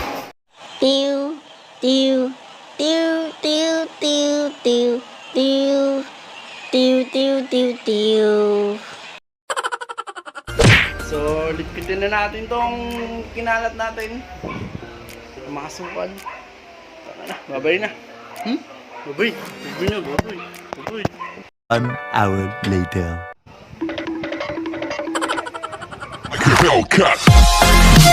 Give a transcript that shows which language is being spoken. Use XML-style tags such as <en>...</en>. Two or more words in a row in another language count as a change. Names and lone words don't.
<tl>Pew, pew, pew, pew, pew, pew, pew, pew, pew, pew, pew. So, lipitin na natin tong kinalat natin. Makasukal. Tama na, babay na. Babay. Babay na, babay. Babay.</tl> <en>1 hour later. Hellcat.</en>